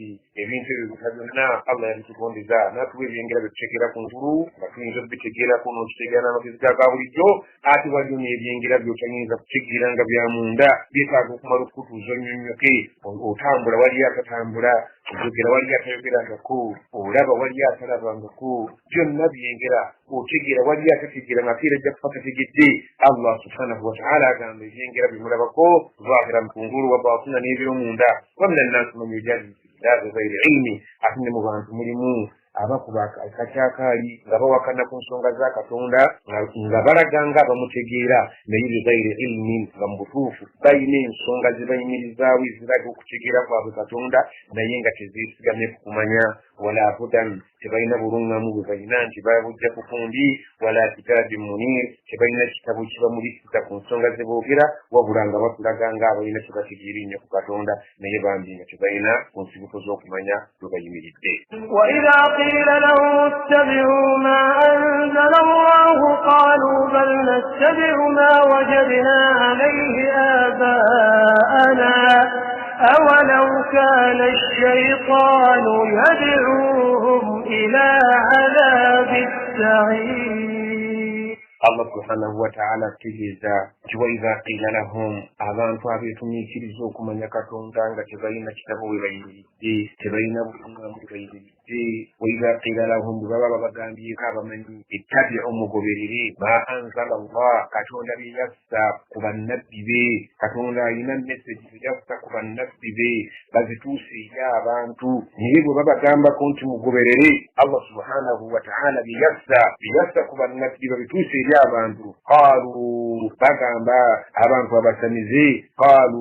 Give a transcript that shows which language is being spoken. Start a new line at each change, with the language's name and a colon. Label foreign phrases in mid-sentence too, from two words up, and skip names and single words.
Ganda: ebintu ebyo byonna Allah yabitugondeza n'atuwa ebyengera byetutegeera ku ngulu nga tuyinza okubitegeerako n'okitegeera n'amagezi ga bulijjo ate waliyo n'ebyengera byotayinza kutegeera nga bya munda byetaaga okumala okukutuuza onnyonnyoke otambula wali akatambula oyogera wali atayogerangako olaba wali atalabangako byonna byengera otegeera wali atategeera nga keera ajja kufa kategedde
Arabic: الله سبحانه وتعالى
Ganda: agamba ebyengera bimulabako zaahira mukungulu
Arabic: وباطنة
Ganda: n'ebyomunda wamina
Arabic: الناس من يجادل في الله بغير علم
Ganda: ate ne mu bantu mulimu abakuba akakyakaali nga bawakana ku nsonga za Katonda nga balaga nga bamutegeera naye
Arabic: بغير علم
Ganda: nga mu butuufu balina ensonga zibayimirizaawo eziraga okutegeera kwabwe Katonda naye nga tezeesigamye ku kumanya
Arabic: ولا هدى
Ganda: tebalina bulungamu bwe balina nti babujja ku kundi
Arabic: ولا كتاب منير
Ganda: tebalina kitabo kibamulisisa ku nsonga ze boogera wabula nga bakulaga nga abalina kye bategeera ennyo ku Katonda naye bambi nga tebalina ku nsibuko z'okumanya bwe bayimiridde.
Arabic: قيل لهم اتبعوا ما أنزل الله قالوا بل نتبع ما وجدنا عليه آباءنا أولو كان الشيطان يدعوهم إلى عذاب السعير. الله سبحانه وتعالى
Ganda: tegeeza nti
Arabic: وإذا قيل لهم
Ganda: abantu abeetumiikiriza okumanya Katonda nga tebalina kitabo we bayimiridde tebalina bufungamu bwe bayimiridde
Arabic: وإذا قيل لهم
Ganda: bwe baba babagambyeko abamanyi ittabi'u mugoberere
Arabic: ما أنزل الله
Ganda: Katonda bye yassa ku bannabbi be Katonda alina message bye yassa ku bannabbi be bazituuse eri abantu naye bwe babagambako nti mugoberere
Arabic: الله سبحانه وتعالى
Ganda: bye yassa ku bannabbi babituuse eri abantu qaalu bagamba abantu abasamize qaalu